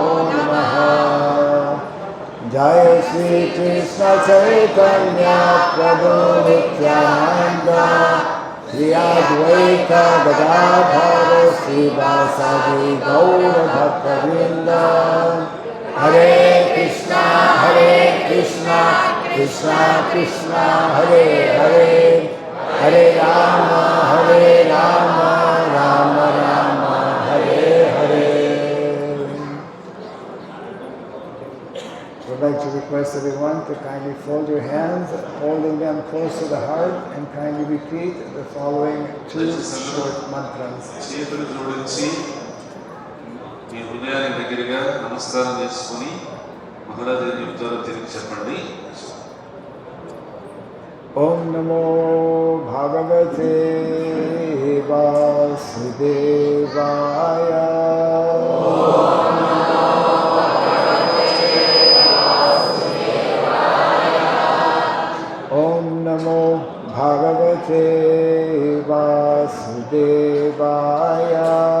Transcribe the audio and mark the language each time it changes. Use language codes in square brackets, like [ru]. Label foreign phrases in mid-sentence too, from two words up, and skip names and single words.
[sa] namaha Jaya Shri Krishna Chaitanya Prabhu Nityananda Shri Advaita Gadadhara Srivasadi Gaura Bhaktavrinda Hare Krishna Krishna Krishna Hare Hare Hare Rama Rama Rama Hare Hare. [en] I would like to request everyone to kindly fold your hands, holding them close to the heart, and kindly repeat the following two short mantras. [te] చేతులు జోడించి మీ హృదయానికి దగ్గరగా నమస్కారం చేసుకుని మహారాజు ఏం చెప్తారో తిరిగి చెప్పండి. [sa] ओं नमो भगवते वासुदेवाय. ओं नमो भगवते वासुदेवाय.